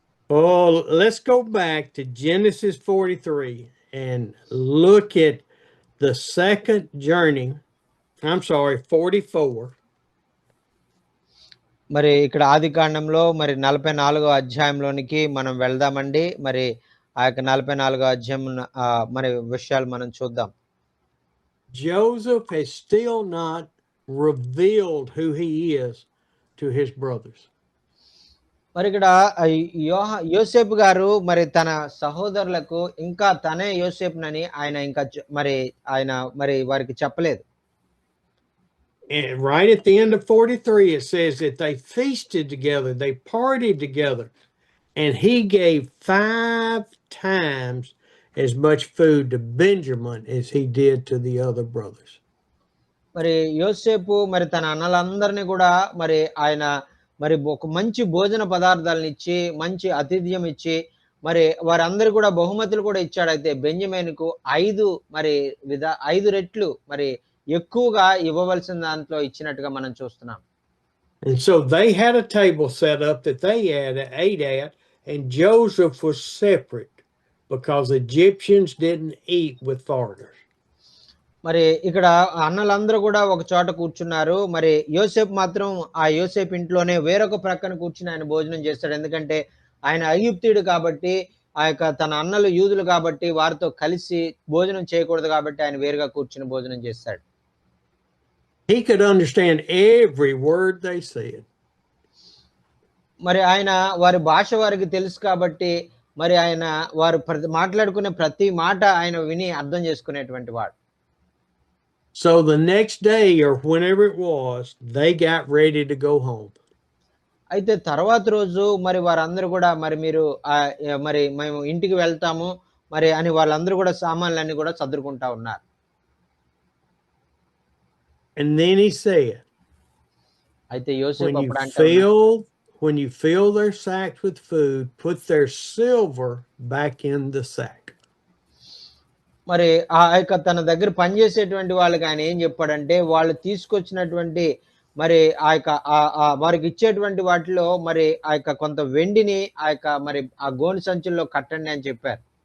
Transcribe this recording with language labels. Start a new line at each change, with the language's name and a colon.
English: Oh, let's go back to Genesis 43 and look at the second journey. I'm sorry, 44.
Telugu: మరి ఇక్కడ ఆదికాండంలో మరి 44వ అధ్యాయంలోనికి మనం వెళ్దామండి. మరి ఆ యొక్క 44వ అధ్యాయం మరి విషయాలు మనం చూద్దాం.
English: Joseph has still not revealed who he is to his brothers.
Telugu: మరి ఇక్కడ యోసేపు గారు మరి తన సహోదరులకు ఇంకా తనే యోసేపునని ఆయన ఇంకా మరి వారికి చెప్పలేదు.
English: And right at the end of 43, it says that they feasted together, they partied together, and he gave 5 times as much food to Benjamin as he did to the other brothers.
Telugu: మరి యోసేపు మరి తన అన్నలందరినీ కూడా మరి ఆయన మరి ఒక మంచి భోజన పదార్థాలను ఇచ్చి, మంచి ఆతిథ్యం ఇచ్చి, మరి వారందరూ కూడా బహుమతులు కూడా ఇచ్చాడు. అయితే బెంజమిన్కు 5 రెట్లు మరి ఎక్కువగా ఇవ్వవలసిన దాంట్లో ఇచ్చినట్టుగా మనం చూస్తున్నాం.
English: And so they had a table set up that they ate at, and Joseph was separate because Egyptians didn't eat with foreigners.
Telugu: మరి ఇక్కడ అన్నలందరూ కూడా ఒక చోట కూర్చున్నారు. మరి యోసేపు మాత్రం ఆ యోసేపు ఇంట్లోనే వేరొక ప్రక్కన కూర్చుని ఆయన భోజనం చేస్తాడు. ఎందుకంటే ఆయన ఐగుప్తీయుడు కాబట్టి, ఆ యొక్క తన అన్నలు యూదులు కాబట్టి వారితో కలిసి భోజనం చేయకూడదు కాబట్టి ఆయన వేరుగా కూర్చుని భోజనం చేస్తాడు.
English: He could understand every word they said.
Telugu: మరి ఆయన వారి భాష వారికి తెలుసు కాబట్టి మరి ఆయన వారు మాట్లాడుకునే ప్రతి మాట ఆయన విని అర్థం చేసుకునేటువంటి వాడు.
English: So the next day or whenever it was, they got ready to go home.
Telugu: అయితే తర్వాత రోజు మరి వారందరూ కూడా మరి మేము ఇంటికి వెళ్తాము మరి అని వాళ్ళందరూ కూడా సామాన్లన్నీ కూడా సర్దుకుంటా ఉన్నారు.
English: And then he said,
Telugu: అయితే యోసేపు అప్పుడు
English: when you fill their sacks with food, put their silver back in the sack.
Telugu: మరి ఆ యొక్క తన దగ్గర పనిచేసేటువంటి వాళ్ళకి ఆయన ఏం చెప్పాడంటే, వాళ్ళు తీసుకొచ్చినటువంటి మరి ఆ యొక్క వారికి ఇచ్చేటువంటి వాటిలో మరి ఆ యొక్క కొంత వెండిని ఆ యొక్క మరి ఆ గోనె సంచుల్లో కట్టండి అని చెప్పారు.